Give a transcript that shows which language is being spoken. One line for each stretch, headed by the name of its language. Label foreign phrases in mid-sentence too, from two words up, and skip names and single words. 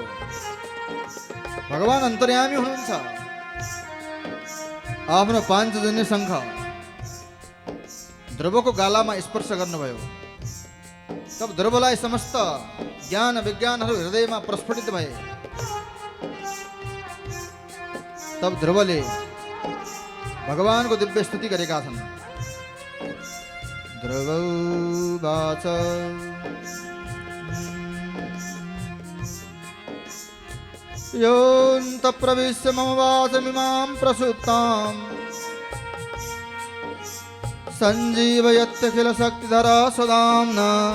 Nepali: भगवान अन्तर्यामी हुनुहुन्छ। आफ्नो पाञ्चजन्य शङ्ख ध्रुवको गालामा स्पर्श गर्नुभयो। तब ध्रुवलाई समस्त ज्ञान विज्ञानहरू हृदयमा प्रस्फुटित भए। तब ध्रुवले भगवानको दिव्य स्तुति गरेका छन्।
Sanskrit: ध्रुववाच योऽन्त प्रविश्य मम वाचमिमां प्रसुप्तां सञ्जीवयत्यखिल शक्तिधरा सदाम्ना